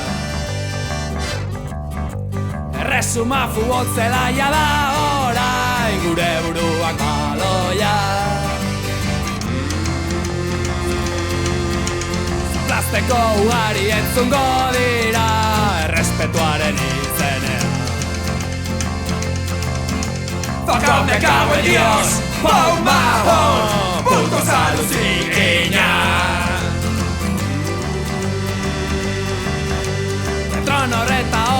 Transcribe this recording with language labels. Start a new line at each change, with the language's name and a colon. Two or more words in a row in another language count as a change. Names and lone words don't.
Basque: Erresuma futbol zelaia da orain gure buruak baloia. Zaplazteko ugari entzungo dira errespetuaren izenean.
English: Fuck up,
Spanish: me cago en Dios, pon bajón, putos alucina.
Basque: Petronor eta